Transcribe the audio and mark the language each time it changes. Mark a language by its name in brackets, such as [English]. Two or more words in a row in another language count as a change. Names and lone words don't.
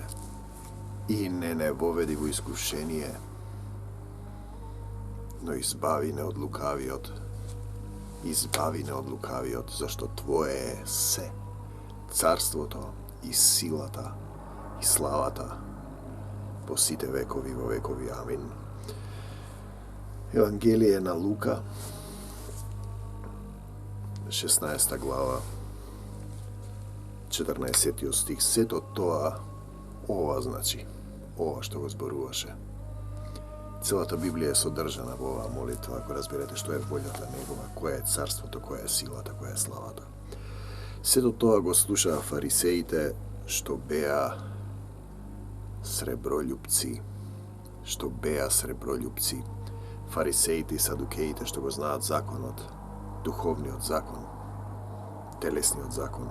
[Macedonian] I ne vovedi u iskušenije, no izbavi ne od lukaviot, zašto Tvoje je se, carstvo to, i silata, i slavata, posite vekovi vo vekovi, amin. Evangelije na Luka, 16. glava, 14. stih, sето тоа, ова значи, ова што го зборуваше. Целата Библија е содржана во оваа молитва, ако разберете што е волјата Негова, која е царството, која е силата, која е славата. Сето тоа го слушаа фарисеите што беа среброљупци, фарисеите и садукеите што го знаат законот, духовниот закон, телесниот закон.